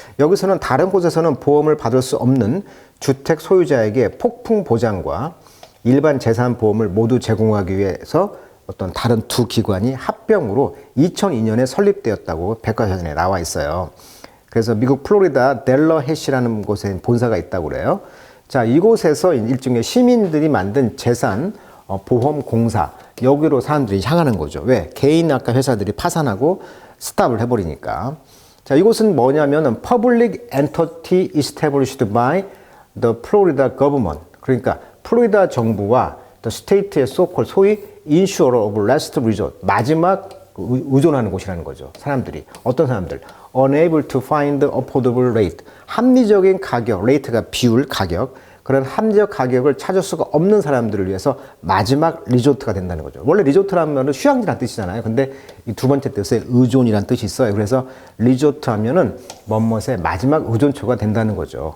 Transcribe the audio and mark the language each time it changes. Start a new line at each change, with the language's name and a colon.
Korean: 여기서는 다른 곳에서는 보험을 받을 수 없는 주택 소유자에게 폭풍 보장과 일반 재산보험을 모두 제공하기 위해서 어떤 다른 두 기관이 합병으로 2002년에 설립되었다고 백과사전에 나와 있어요. 그래서 미국 플로리다 델러해시라는 곳에 본사가 있다고 그래요. 자, 이곳에서 일종의 시민들이 만든 재산 보험공사, 여기로 사람들이 향하는 거죠. 왜? 개인 아까 회사들이 파산하고 스탑을 해버리니까.
English: 자, 이곳은 뭐냐면은 Public Entity Established by the Florida Government.
Korean: 그러니까 플로리다 정부와 the state의 소위
English: Insurer of Last Resort,
Korean: 마지막 의존하는 곳이라는 거죠. 사람들이. 어떤 사람들?
English: Unable to find affordable rate.
Korean: 합리적인 가격, 레이트가 비율, 가격. 그런 합리적 가격을 찾을 수가 없는 사람들을 위해서 마지막 리조트가 된다는 거죠. 원래 리조트라면 휴양지란 뜻이잖아요. 근데 이 두 번째 뜻에 의존이란 뜻이 있어요. 그래서 리조트 하면은 뭐뭇의 마지막 의존처가 된다는 거죠.